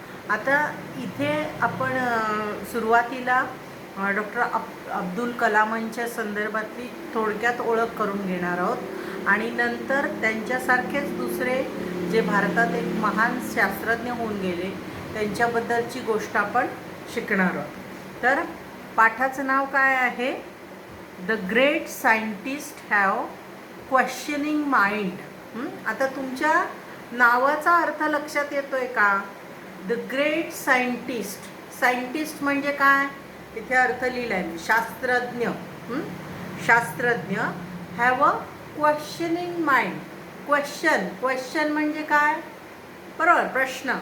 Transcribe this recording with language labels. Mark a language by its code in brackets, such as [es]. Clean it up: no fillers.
[mr] आता इथे आपण सुरुवातीला डॉक्टर अब्दुल कलामांच्या संदर्भातली थोडक्यात ओळख करून घेणार आहोत आणि नंतर त्यांच्यासारखेच दुसरे जे भारतात एक महान शास्त्रज्ञ होऊन गेले त्यांच्याबद्दलची गोष्ट आपण शिकणार आहोत. तर पाठाचं नाव काय आहे? [en] The great scientist have questioning mind. [mr] आता तुमच्या नावाचा अर्थ लक्षात येतोय का? [en] The great scientist. [mr] सायंटिस्ट म्हणजे काय? इथे अर्थ लिहिला आहे, शास्त्रज्ञ. शास्त्रज्ञ [en] Have a questioning mind. [mr] Question म्हणजे काय? बरोबर, प्रश्न.